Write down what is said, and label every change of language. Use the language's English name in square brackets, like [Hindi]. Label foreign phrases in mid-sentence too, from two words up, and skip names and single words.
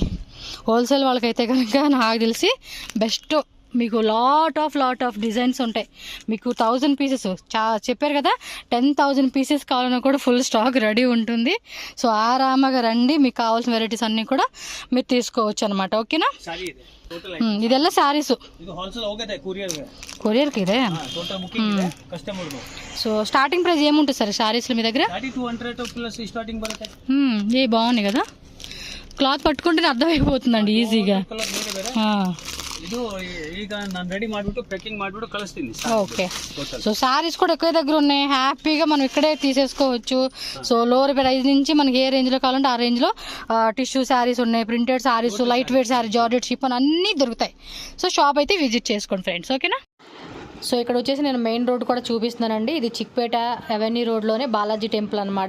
[Telugu] హోల్సేల్ వాళ్ళకైతే కనుక నాకు తెలిసి బెస్ట్. మీకు [English] lot of designs [Telugu] ఉంటాయి. మీకు 1000 పీసెస్ చెప్పారు కదా, 10,000 పీసెస్ కావాలన్నా కూడా [English] full stock ready [Telugu] ఉంటుంది. సో ఆరామగా రండి, మీకు కావాల్సిన వెరైటీస్ అన్నీ కూడా మీరు తీసుకోవచ్చు అనమాట. ఓకేనా? [Kannada] ಇದೆಲ್ಲ ಸ್ಯಾರೀಸು, [Telugu] కొరియర్కి ఇదే. సో [English] starting price [Telugu] ఏముంటుంది సార్ శారీస్లో మీ దగ్గర? ఏ బాగున్నాయి కదా, క్లాత్ పట్టుకుంటేనే అర్థమైపోతుందండి ఈజీగా. [Kannada] ಇದು ಈಗ ನಾನು ರೆಡಿ ಮಾಡಿಬಿಟ್ಟು ಪ್ಯಾಕಿಂಗ್ ಮಾಡಿಬಿಟ್ಟು ಕಳಿಸ್ತೀನಿ. [Telugu] ఓకే, సో శారీస్ కూడా ఎక్కువ దగ్గర ఉన్నాయి. హ్యాపీగా మనం ఇక్కడే తీసేసుకోవచ్చు. సో [English] lower price [Telugu] నుంచి మనకి ఏ రేంజ్లో కావాలంటే ఆ రేంజ్లో [English] tissue sarees [Telugu] ఉన్నాయి, [English] printed sarees, light weight saree, georgette, chiffon [Telugu] అన్నీ దొరుకుతాయి. సో షాప్ అయితే విజిట్ చేసుకోండి ఫ్రెండ్స్. ఓకేనా? సో ఇక్కడ వచ్చేసి నేను [English] main road [Telugu] కూడా చూపిస్తున్నానండి. ఇది చిక్పేట అవెన్యూ రోడ్లోనే బాలాజీ టెంపుల్ అనమాట.